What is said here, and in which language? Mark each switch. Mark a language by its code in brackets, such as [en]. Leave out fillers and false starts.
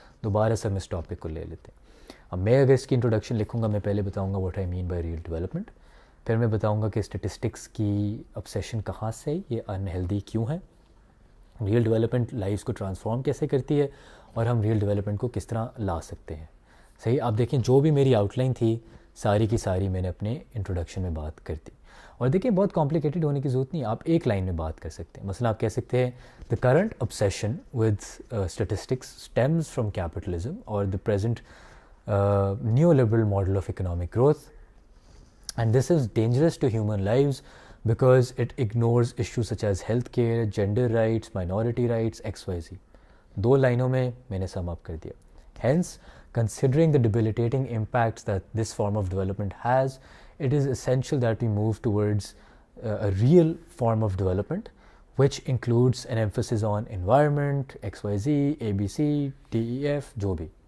[ur] دوبارہ سے ہم اس ٹاپک کو لے لیتے ہیں. اب میں اگر اس کی انٹروڈکشن لکھوں گا, میں پہلے بتاؤں گا [en] what I mean by real development, [ur] پھر میں بتاؤں گا کہ اسٹیٹسٹکس کی obsession کہاں سے, یہ انہیلدی کیوں ہے, ریئل ڈیولپمنٹ لائفز کو ٹرانسفارم کیسے کرتی ہے, اور ہم ریئل ڈیولپمنٹ کو کس طرح لا سکتے ہیں. صحیح. آپ دیکھیں جو بھی میری آؤٹ لائن تھی ساری کی ساری میں نے اپنے انٹروڈکشن میں بات کر دی. اور دیکھیں بہت کمپلیکیٹڈ ہونے کی ضرورت نہیں, آپ ایک لائن میں بات کر سکتے ہیں. مثلا آپ کہہ سکتے ہیں [en] The current obsession with statistics stems from capitalism or the present neoliberal model of economic growth, and this is dangerous to human lives because it ignores issues such as healthcare, gender rights, minority rights, XYZ. [ur] 2 لائنوں میں میں نے sum up کر دیا. [en] Hence, considering the debilitating impacts that this form of development has, it is essential that we move towards a real form of development which includes an emphasis on environment, XYZ, ABC, DEF, [ur] جو بھی.